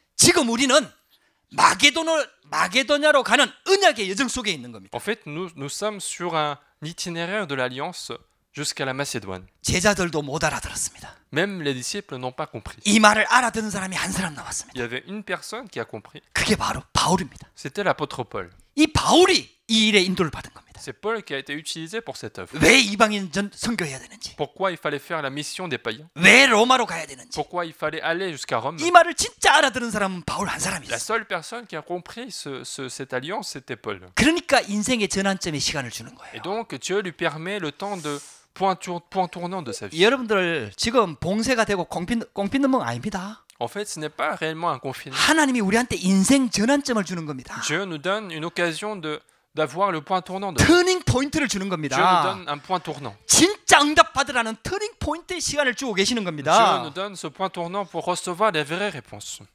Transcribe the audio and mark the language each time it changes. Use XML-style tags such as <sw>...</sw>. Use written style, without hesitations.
<ko>지금 우리는 마게도냐로 가는 언약의 여정 속에 있는 겁니다.</ko> <fr>En fait, nous sommes sur un itinéraire de l'Alliance jusqu'à la Macédoine.</fr> <ko>제자들도 못 알아들었습니다.</ko> <fr>Même les disciples n'ont pas compris.</fr> <ko>이 말을 알아듣는 사람이 한 사람 남았습니다.</ko> <fr>Il y avait une personne qui a compris.</fr> <ko>그게 바로 바울입니다.</ko> <fr>C'était l'apôtre Paul.</fr> <ko>이 바울이 이 일에 인도를 받은 겁니다.</ko> <fr>C'est Paul qui a été utilisé pour cette œuvre.</fr> <ko>왜 이방인 선교해야 되는지,</ko> <fr>Pourquoi il fallait faire la mission des païens?</fr> <ko>왜 로마로 가야 되는지,</ko> <fr>Pourquoi il fallait aller jusqu'à Rome?</fr> <ko>이 말을 진짜 알아들은 사람은 바울 한 사람이</ko> <fr>La</fr> <ko>있어요.</ko> <fr>seule personne qui a compris cette alliance, c'était Paul.</fr> <ko>그러니까 인생의 전환점에 시간을 주는</ko> <fr>Et donc, Dieu lui permet le temps de point tournant de sa vie.</fr> <ko>여러분들 지금 봉쇄가 되고 꽁피는 멍 아닙니다.</ko> <fr>En fait, ce n'est pas réellement un confinement.</fr> <ko>하나님이 우리한테 인생 전환점을 주는 겁니다.</ko> <fr>Dieu nous donne une occasion d'avoir le point tournant de</fr> <ko>터닝 포인트를 주는</ko> <fr>Dieu nous</fr> <ko>겁니다.</ko> <fr>donne un point tournant.</fr> <ko>진짜 응답 받으라는 터닝 포인트의 시간을 주고 계시는</ko> <fr>Dieu</fr> <ko>겁니다.</ko> <fr>nous donne ce point tournant pour recevoir les vraies réponses.</fr>